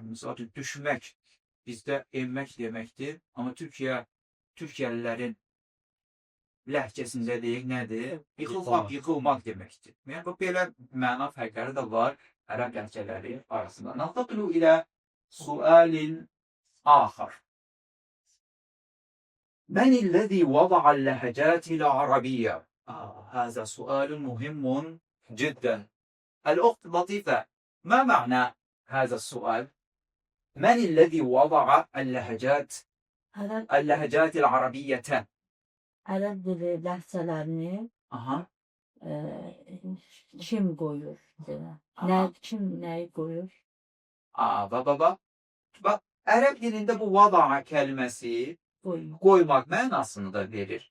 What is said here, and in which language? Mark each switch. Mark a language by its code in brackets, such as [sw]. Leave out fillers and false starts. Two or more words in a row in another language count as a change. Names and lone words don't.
[az] Misal üçün, düşmək bizdə enmək deməkdir. Amma Türkiyəlilərin ləhcəsində deyək nədir? Yıxılmaq deməkdir. Yəni, bu belə məna fərqləri də var ərəb ləhcələri arasında. [ar] ننتقل إلى سؤال آخر. من الذي وضع اللهجات العربية؟ هذا سؤال مهم جدا. الأخت لطيفة، ما معنى هذا السؤال؟ من الذي وضع اللهجات العربية؟ [az] Ərəb dili ləhcələrini Aha. kim qoyur? Kim nəyi qoyur? Bak, Ərəb dilində bu vada'a kəlməsi qoymaq mənasını da verir.